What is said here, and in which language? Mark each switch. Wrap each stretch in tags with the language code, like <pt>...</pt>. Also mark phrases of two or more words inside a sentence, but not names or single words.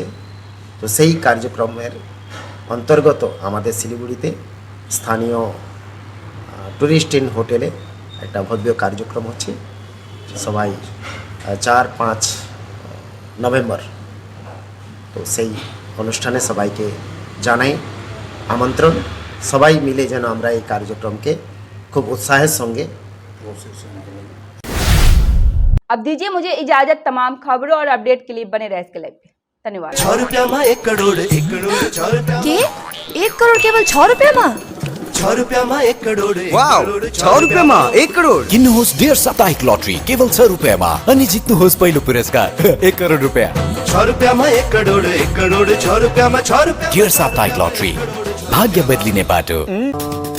<bn>তো সেই কার্যক্রমের অন্তর্গত আমাদের শিলিগুড়িতে স্থানীয় টুরিস্ট ইন হোটেলে একটা ভব্য কার্যক্রম হচ্ছে। সবাই 4-5 নভেম্বর, তো সেই অনুষ্ঠানে সবাইকে জানাই আমন্ত্রণ। সবাই মিলে যেন আমরা এই কার্যক্রমকে খুব উৎসাহের সঙ্গে।</bn> <hi>अब दीजिए मुझे इजाजत। तमाम खबरों और अपडेट के लिए बने रहे इसके लाइव पे। धन्यवाद। 6 रुपया में 1 करोड़ 1 करोड़ 6 रुपया के 1 करोड़ केवल 6 रुपया में 6 रुपया में 1 करोड़</hi> <ne>वाव</ne> <hi>6 रुपया में 1 करोड़</hi> <ne>किन्नुहोस् डेढ साप्ताहिक लटरी केवल 6 रुपयामा अनि जित्नुहोस् पहिलो पुरस्कार 1 करोड रुपैयाँ।</ne> <hi>6 रुपया में 1 करोड़ 1 करोड़ 6 रुपया में 6 रुपया</hi> <ne>डेढ साप्ताहिक लटरी भाग्य बदलिने बाटो।</ne>